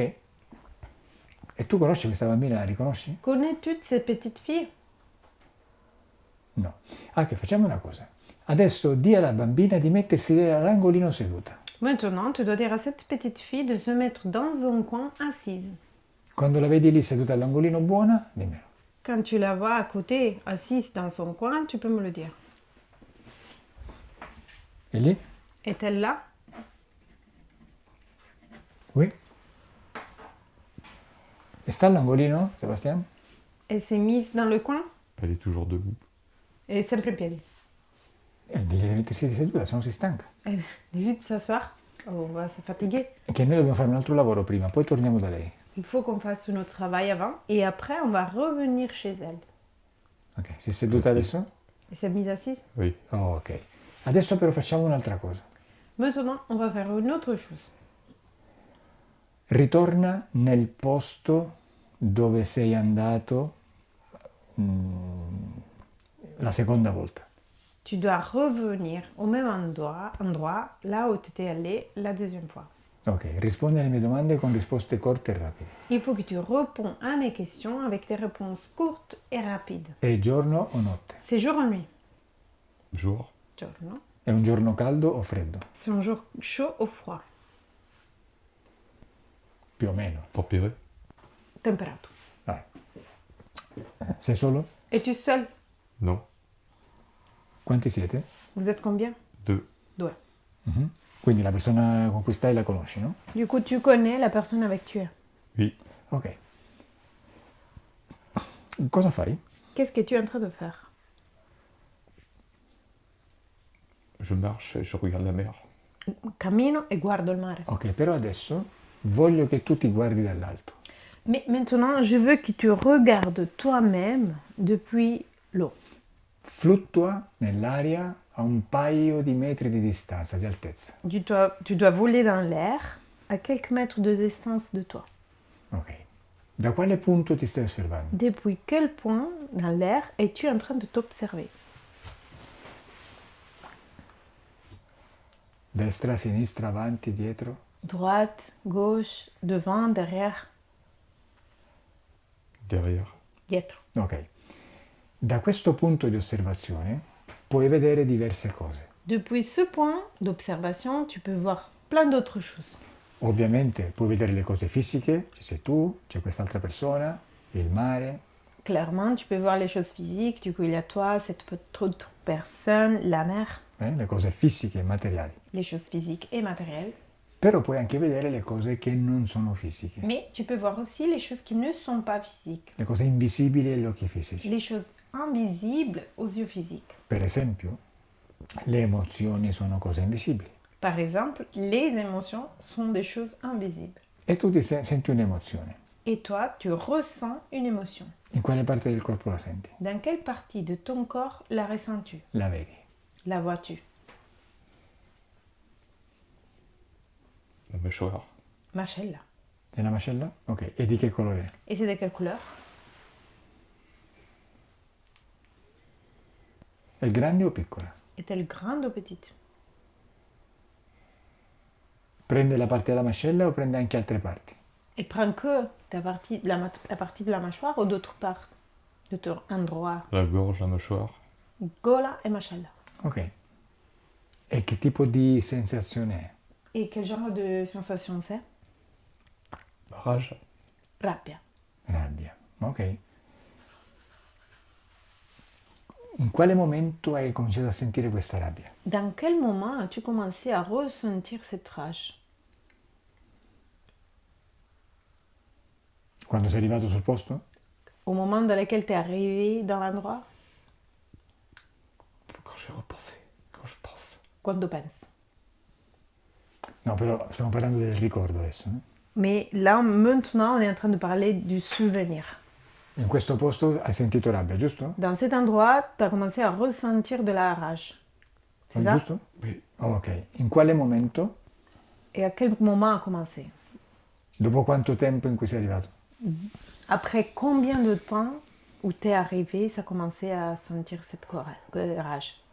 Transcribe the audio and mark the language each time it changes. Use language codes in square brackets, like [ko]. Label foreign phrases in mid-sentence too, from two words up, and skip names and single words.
[it] E tu conosci questa bambina? La riconosci? [fr] Connais-tu ces petites filles? [it] No. Ok, facciamo una cosa. Adesso di alla bambina di mettersi all'angolino seduta. [fr] Maintenant, tu dois dire à cette petite fille de se mettre dans un coin assise. [it] Quando la vedi lì seduta all'angolino buona, dimmelo. [fr] Quand tu la vois à côté, assise dans son coin, tu peux me le dire. [it] E lì? [fr] Est-elle là? [it] Qui? E sta all'angolino, Sebastiano? [fr] Elle s'est mise dans le coin Elle est toujours debout. [it] et sempre in piedi. Digli di mettersi seduta, se no si stanca. [fr] Elle est juste s'asseoir. Oh, on va se fatiguer. [it] E che noi dobbiamo fare un altro lavoro prima, poi torniamo da lei. [fr] Il faut qu'on fasse notre travail avant et après on va revenir chez elle. [it] Ok, si è seduta adesso? [fr] Elle s'est mise assise. Oui. [it] Oh, ok. Adesso però facciamo un'altra cosa. [fr] Maintenant, on va faire une autre chose. [it] Ritorna nel posto dove sei andato la seconda volta. [fr] Tu dois revenir au même endroit là où tu étais allé la deuxième fois. [it] Ok, rispondi alle mie domande con risposte corte e rapide. [fr] Il faut que tu réponds à mes questions avec des réponses courtes et rapides. [it] È giorno o notte? [fr] C'est jour ou nuit? Jour. [it] Giorno. È un giorno caldo o freddo? [fr] C'est un jour chaud ou froid? [it] Più o meno. [fr] Tempéré. [it] Temperato. Vai. Sei solo? [fr] Es-tu seul? Non. [it] Quanti siete? [fr] Vous êtes combien? 2. [it] Due. Mhm. Quindi la persona con cui stai la conosci, no? [fr] Du coup, tu connais la personne avec qui tu es. Oui. [it] Ok. Cosa fai? [fr] Qu'est-ce que tu es en train de faire? Je marche et je regarde la mer. [it] Cammino e guardo il mare. Ok, però adesso voglio che tu ti guardi dall'alto. [fr] Mais maintenant, je veux que tu regardes toi-même depuis l'eau. [it] Fluttua nell'aria a un paio di metri di distanza, di altezza. [fr] Tu dois voler dans l'air à quelques mètres de distance de toi. [it] Ok. Da quale punto ti stai osservando? [fr] Depuis quel point dans l'air es-tu en train de t'observer? [it] Destra, sinistra, avanti, dietro? [fr] Droite, gauche, devant, derrière, Derrière. [it] dietro. Ok. Da questo punto di osservazione puoi vedere diverse cose. [fr] Depuis ce point d'observation, tu peux voir plein d'autres choses. [it] Ovviamente puoi vedere le cose fisiche, ci sei tu, c'è quest'altra persona, il mare, [fr] Clairement, tu peux voir les choses physiques, du coup il y a toi, cette autre personne, la mer, [it] le cose fisiche e materiali. [fr] les choses physiques et matérielles. [it] Però puoi anche vedere le cose che non sono fisiche, [fr] Mais tu peux voir aussi les choses qui ne sont pas physiques, [it] le cose invisibili agli occhi fisici. [fr] les choses invisibles aux yeux physiques. [it] Per esempio, le emozioni sono cose invisibili. [fr] Par exemple, les émotions sont des choses invisibles. [it] E tu senti un'emozione. [fr] Et toi, tu ressens une émotion. [it] In quale parte del corpo la senti? [fr] Dans quelle partie de ton corps la ressens-tu? [it] La vedi. [fr] La vois-tu? La mâchoire. [it] Mascella. Nella mascella? Ok. E di che colore è? [fr] Et c'est de quelle couleur? [it] È grande o piccola? [fr] Est-elle grande ou petite? [it] Prende la parte della mascella o prende anche altre parti? [fr] Elle prend que la partie de la mâchoire ou d'autres parts de ton endroit? La gorge, la mâchoire. [it] Gola et mascella. Ok. E che tipo di sensazione è? [fr] Et quel genre de sensation c'est? Rage. [it] Rabbia. Rabbia. Ok. In quale momento hai cominciato a sentire questa rabbia? [fr] Dans quel moment as-tu commencé à ressentir cette rage? [it] Quando sei arrivato sul posto? [fr] Au moment dans lequel tu es arrivé dans l'endroit? Quand je vais repenser. Quand je pense. [it] Quando pensi? No, però stiamo parlando del ricordo adesso. [fr] Mais là, maintenant, on est en train de parler du souvenir. [it] In questo posto hai sentito rabbia, giusto? [fr] Dans cet endroit, tu as commencé à ressentir de la rage. C'est ça? [it] Giusto? [fr] Oui. [it] Ok. In quale momento? [fr] Et à quel moment a commencé? [it] Dopo quanto tempo in cui sei arrivato? [fr] Après combien de temps où tu es arrivé, ça a commencé à sentir cette rage?